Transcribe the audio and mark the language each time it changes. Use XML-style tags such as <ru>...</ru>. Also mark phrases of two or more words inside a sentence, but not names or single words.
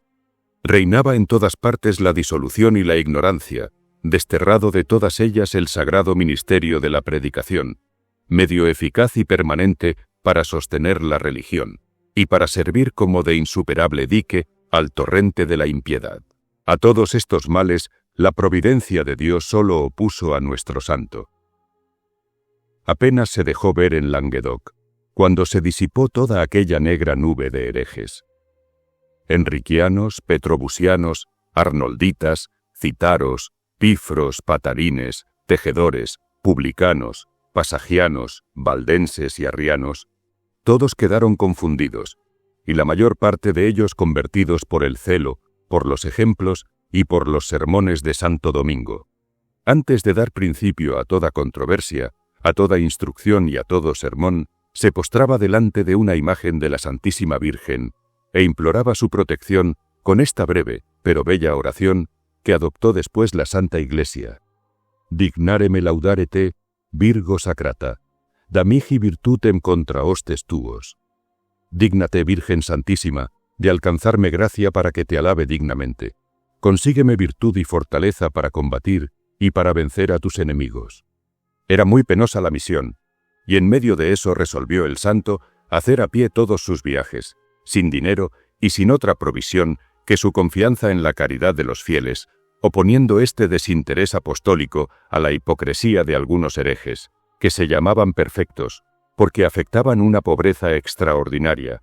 <es>Reinaba en todas partes la disolución y la ignorancia, desterrado de todas ellas el sagrado ministerio de la predicación, medio eficaz y permanente para sostener la religión, y para servir como de insuperable dique al torrente de la impiedad. A todos estos males, la providencia de Dios solo opuso a nuestro santo. Apenas se dejó ver en Languedoc, cuando se disipó toda aquella negra nube de herejes. Enriquianos, petrobusianos, arnolditas, citaros, pifros, patarines, tejedores, publicanos, pasagianos, valdenses y arrianos, todos quedaron confundidos, y la mayor parte de ellos convertidos por el celo, por los ejemplos y por los sermones de Santo Domingo. Antes de dar principio a toda controversia, a toda instrucción y a todo sermón, se postraba delante de una imagen de la Santísima Virgen e imploraba su protección con esta breve pero bella oración que adoptó después la Santa Iglesia.</es> <la>Dignare me laudare te, Virgo sacrata, da mihi virtutem contra hostes tuos.</la> <es>Dígnate, Virgen Santísima, de alcanzarme gracia para que te alabe dignamente. Consígueme virtud y fortaleza para combatir y para vencer a tus enemigos. Era muy penosa la misión, y en medio de eso resolvió el santo hacer a pie todos sus viajes, sin dinero y sin otra provisión que su confianza en la caridad de los fieles, oponiendo este desinterés apostólico a la hipocresía de algunos herejes, que se llamaban perfectos, porque afectaban una pobreza extraordinaria.</es>